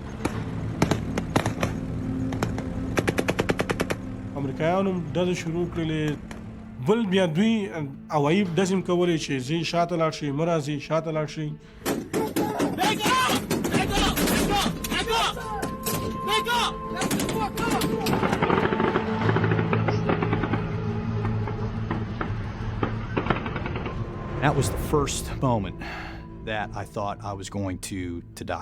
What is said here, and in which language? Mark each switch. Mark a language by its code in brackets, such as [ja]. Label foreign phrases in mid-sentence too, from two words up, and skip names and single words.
[ps] امریکایانو ډزې شروع کړلې بل بیا دوی هوایي ډزې هم کولې چې ځي شاته لاړ شي مه راځي شاته لاړ شي [en] That was the first moment that I thought I was going to die.